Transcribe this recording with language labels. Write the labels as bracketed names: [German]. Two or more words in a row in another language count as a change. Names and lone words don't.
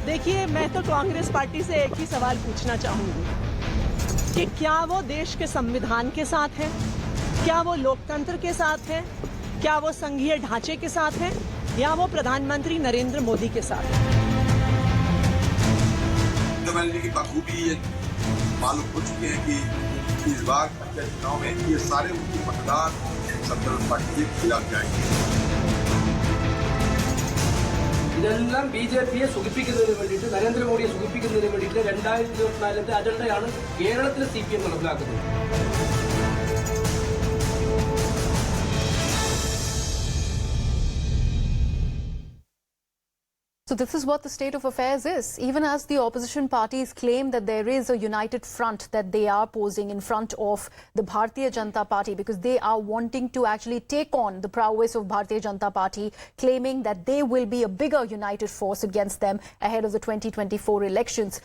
[Hindi] देखिए, मैं तो कांग्रेस पार्टी से एक ही सवाल पूछना चाहूंगी कि क्या वो देश के संविधान के साथ है, क्या वो लोकतंत्र के साथ है, क्या वो संघीय ढांचे के साथ है, या वो प्रधानमंत्री नरेंद्र मोदी के साथ है? की बखूबी मालूम हो चुके हैं कि इस बार पंचायत चुनाव में ये सारे उनके मतदान संतरण पार्टी के खिलाफ जाएंगे। [Malayalam] ഇതെല്ലാം ബിജെപിയെ സുഖിപ്പിക്കുന്നതിന് വേണ്ടിയിട്ട് നരേന്ദ്ര മോദിയെ സുഖിപ്പിക്കുന്നതിന് വേണ്ടിയിട്ട് 2024 അജണ്ടയാണ് കേരളത്തിലെ സിപിഎം നടപ്പിലാക്കുന്നത്. [English] So this is what the state of affairs is. Even as the opposition parties claim that there is a united front that they are posing in front of the Bharatiya Janata Party because they are wanting to actually take on the prowess of Bharatiya Janata Party, claiming that they will be a bigger united force against them ahead of the 2024 elections.